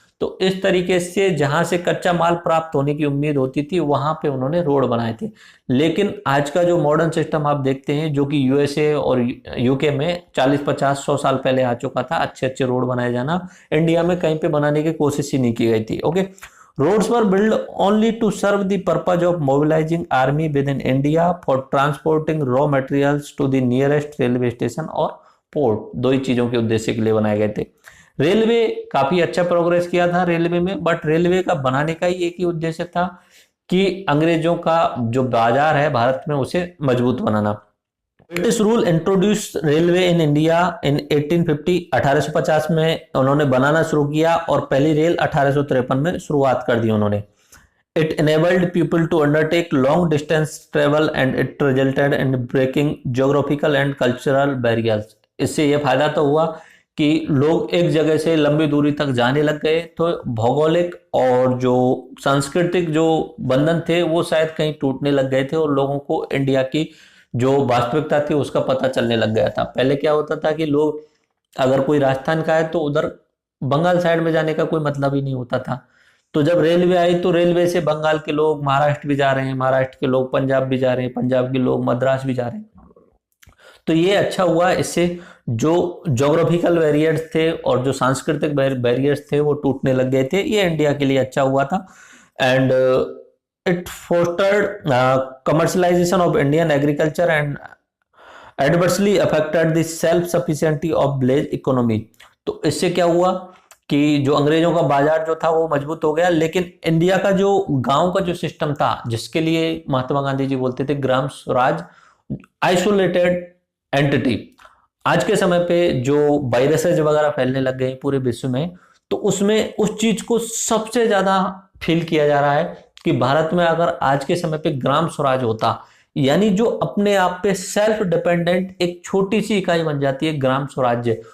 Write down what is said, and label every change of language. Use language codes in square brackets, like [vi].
[hi] तो इस तरीके से जहां से कच्चा माल प्राप्त होने की उम्मीद होती थी वहां पे उन्होंने रोड बनाए थे। लेकिन आज का जो मॉडर्न सिस्टम आप देखते हैं, जो कि यूएसए और यूके में 40-50-100 साल पहले आ चुका था, अच्छे अच्छे रोड बनाए जाना, इंडिया में कहीं पे बनाने की कोशिश ही नहीं की गई थी। [en] okay, roads were built only to serve the purpose of mobilizing army within India for transporting raw materials to the nearest railway station [hi] और पोर्ट। दो ही चीजों के उद्देश्य के लिए बनाए गए थे। रेलवे काफी अच्छा प्रोग्रेस किया था रेलवे में, बट रेलवे का बनाने का ही एक ही उद्देश्य था कि अंग्रेजों का जो बाजार है भारत में उसे मजबूत बनाना। [en] British rule introduce railway in India in 1850। [hi] 1850 में उन्होंने बनाना शुरू किया और पहली रेल 1853 में शुरुआत कर दी उन्होंने। [en] It enabled people to undertake long distance travel and it resulted in breaking geographical and cultural barriers। [hi] इससे यह फायदा तो हुआ कि लोग एक जगह से लंबी दूरी तक जाने लग गए, तो भौगोलिक और जो सांस्कृतिक जो बंधन थे वो शायद कहीं टूटने लग गए थे और लोगों को इंडिया की जो वास्तविकता थी उसका पता चलने लग गया था। पहले क्या होता था कि लोग अगर कोई राजस्थान का है तो उधर बंगाल साइड में जाने का कोई मतलब ही नहीं होता था। तो जब रेलवे आई तो रेलवे से बंगाल के लोग महाराष्ट्र भी जा रहे हैं, महाराष्ट्र के लोग पंजाब भी जा रहे हैं, पंजाब के लोग मद्रास भी जा रहे हैं। तो ये अच्छा हुआ, इससे जो जोग्राफिकल बैरियर्स थे और जो सांस्कृतिक बैरियर्स थे वो टूटने लग गए थे। ये इंडिया के लिए अच्छा हुआ था। [en] And it fostered commercialization of Indian agriculture and adversely affected the self-sufficiency of village economy। [hi] तो इससे क्या हुआ कि जो अंग्रेजों का बाजार जो था वो मजबूत हो गया, लेकिन इंडिया का जो गांव का जो सिस्टम था जिसके लिए महात्मा गांधी जी बोलते थे ग्राम स्वराज, आइसोलेटेड एंटिटी। आज के समय पे जो वायरसेज वगैरह फैलने लग गए पूरे विश्व में, तो उसमें उस चीज को सबसे ज्यादा फील किया जा रहा है कि भारत में अगर आज के समय पे ग्राम स्वराज होता, यानी जो अपने आप पे सेल्फ डिपेंडेंट एक छोटी सी इकाई बन जाती है ग्राम स्वराज्य।